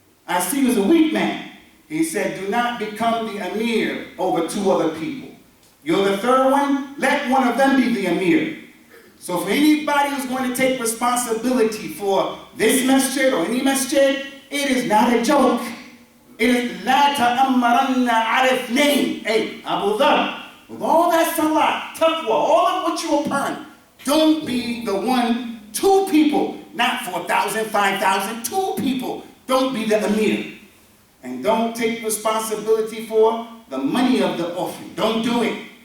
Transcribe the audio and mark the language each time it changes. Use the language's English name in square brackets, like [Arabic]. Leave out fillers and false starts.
[English] I see you as a weak man. He said, do not become the emir over two other people. You're the third one, let one of them be the emir. So for anybody who's going to take responsibility for this masjid or any masjid, it is not a joke. It is [Arabic] لا تأمرن على اثنين. [English] Hey, Abu Dhar, with all that salat, taqwa, all of what you upon, don't be the one, two people, not 4,000, 5,000, two people. Don't be the emir. And don't take responsibility for the money of the offering. Don't do it.